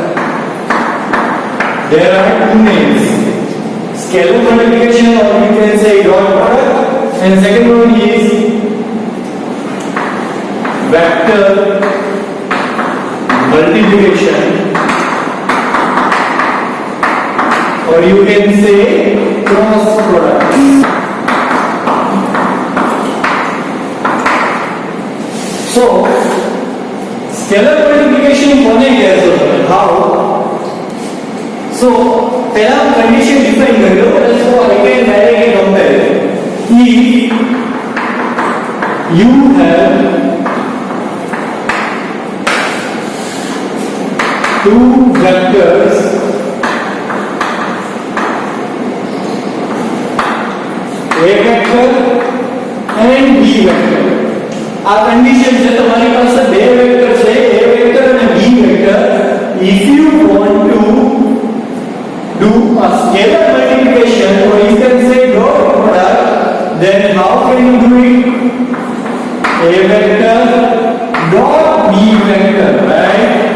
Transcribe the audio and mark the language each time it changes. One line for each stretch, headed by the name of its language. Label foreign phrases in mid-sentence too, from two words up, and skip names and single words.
English: There are two names, scalar multiplication, or you can say dot product, and second one is vector multiplication, or you can say cross product.
Gujarati: So
English: scalar multiplication
Gujarati: કોને કહેશો તમે?
English: How? So પહેલા condition define કર્યો, so I can directly compare. If you have two vectors A vector and B vector.
Gujarati: આ condition છે, તમારી પાસે બે વેક્ટર છે,
English: A vector અને B vector. If you want to do a scalar multiplication, or you can say dot product, then how can you do it? A vector dot B vector, right?